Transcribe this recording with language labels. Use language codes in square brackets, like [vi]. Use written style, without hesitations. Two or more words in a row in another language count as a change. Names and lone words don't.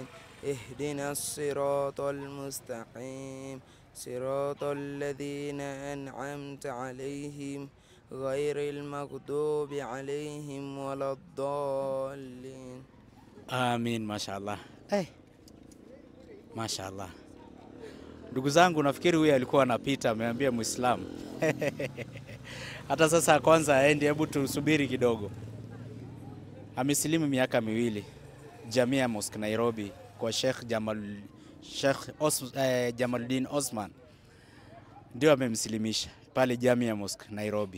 [ar] اهدنا الصراط المستقيم صراط الذين أنعمت عليهم غير المغضوب عليهم ولا الضالين. [sw] Amin. Mashaallah. Mashaallah. Ndugu zangu, nafikiri huyu alikuwa anapita ameambia Muislamu. Hata sasa kwanza aende, hebu tusubiri kidogo. Amesilimu miaka 2. Jamia Mosque Nairobi kwa Sheikh Jamaldin Osman ndio amemsilimisha pale Jamia Mosque Nairobi.